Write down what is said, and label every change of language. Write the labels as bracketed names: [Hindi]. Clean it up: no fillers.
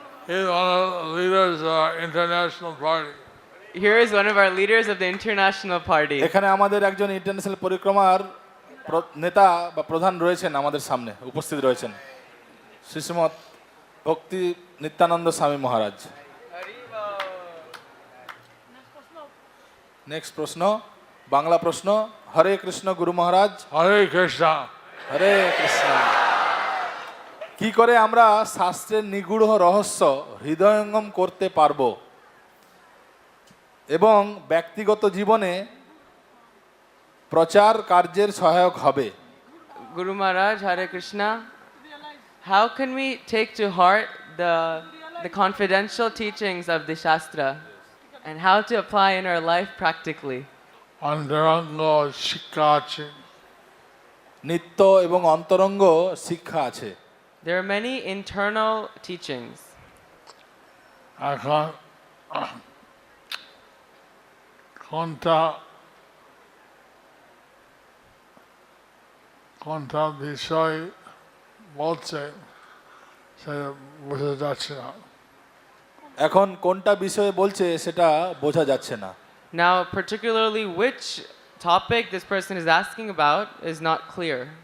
[English] He's one of the leaders of our international party. Here is one of our leaders of the international party. [Bangla] এখানে আমাদের একজন international পরিক্রমার নেতা বা প্রধান রয়েছেন, আমাদের সামনে উপস্থিত রয়েছেন শ্রীশ্রীমৎ ভক্তি নিত্যানন্দ স্বামী মহারাজ। নেক্সট প্রশ্ন, বাংলা প্রশ্ন। হরে কৃষ্ণ গুরু মহারাজ। হরে কৃষ্ণ। হরে কৃষ্ণ। কি করে আমরা শাস্ত্রের নিগূঢ় রহস্য হৃদয়ঙ্গম করতে পারবো এবং ব্যক্তিগত জীবনে প্রচার কার্যের সহায়ক হবে? [English] Guru Maharaj, Hare Krishna. How can we take to heart the confidential teachings of the Shastra and how to apply in our life practically? [Bangla] অন্তরঙ্গ শিক্ষা আছে। নিত্য এবং অন্তরঙ্গ শিক্ষা আছে। [English] There are many internal teachings. [Bangla] এখন কোনটা বিষয় বলছে সেটা বোঝা যাচ্ছে না। এখন কোনটা বিষয়ে বলছে সেটা বোঝা যাচ্ছে না। [English] Now, particularly which topic this person is asking about is not clear.